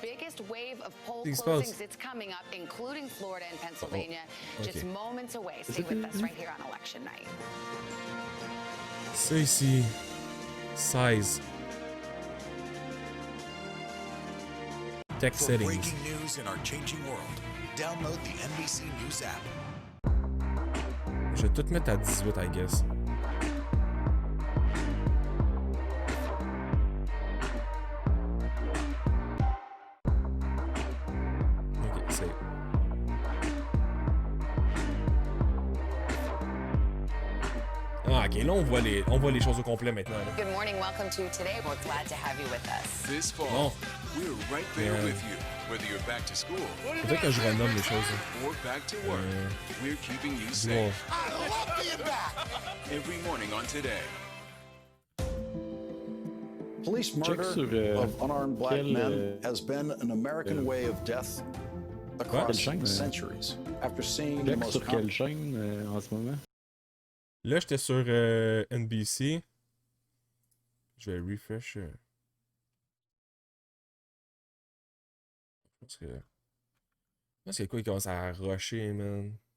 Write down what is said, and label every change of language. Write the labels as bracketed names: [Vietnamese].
[English] Biggest wave of poll closings, it's coming up, including Florida and Pennsylvania, just moments away. Stay with us right here on election night. [French] Ça ici, 16. [English] Tech settings. Breaking news in our changing world. Download the NBC News app. [French] Je vais tout mettre à 18, [English] I guess. [French] Ok, c'est... Ah, ok, là, on voit les choses au complet maintenant. Là. [English] Good morning, welcome to Today. We're glad to have you with us. This fall, we're right there with you. Whether you're back to school, [French] peut-être que je renomme les choses. [English] Or back to work, we're keeping you safe. I love being back. Every morning on Today. Police murder of unarmed black men has been an American way of death across centuries. After seeing the most [French] sur quelle chaîne en ce moment? Là, j'étais sur NBC. Je vais refresh. Je pense qu'il y a quoi qui commence à rusher, man.